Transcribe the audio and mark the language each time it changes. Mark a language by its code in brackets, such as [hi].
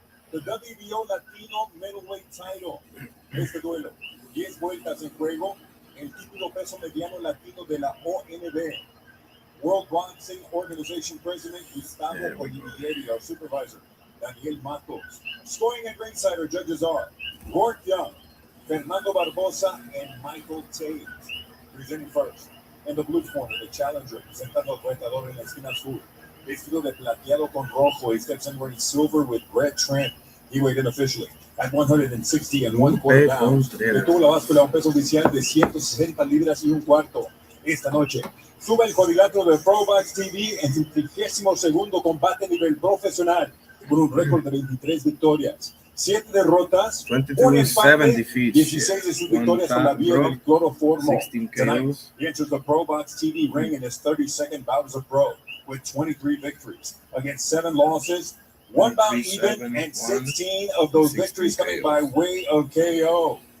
[en] The WBO Latino middleweight title. [es] Este duelo. 10 vueltas en juego. El título peso mediano latino de la ONB. [en] World Boxing Organization President Gustavo Olivieri, our supervisor, Daniel Matos. Scoring at ringside, our judges are Gort Young, Fernando Barbosa, and Michael Tate. Presenting first. In the blue corner, the challenger, [es] presentando al retador en la esquina azul. Vestido de plateado con rojo, [en] he steps in wearing silver with red trim. He weighed in officially at 160 and 1/4 pounds. [es] Detuvo la báscula a un peso oficial de 160 libras y un cuarto. Esta noche sube el cuadrilátero de PROBOX TV en su 32º combate a nivel profesional, con un récord de 23 victorias, 7 derrotas, un empate, 16 de sus victorias por la vía del cloroformo. [en] Tonight, he enters the PROBOX TV ring in his 32nd bout as a pro, with 23 victories against 7 losses, 1 bout even, and 16 of those victories coming by way of KO.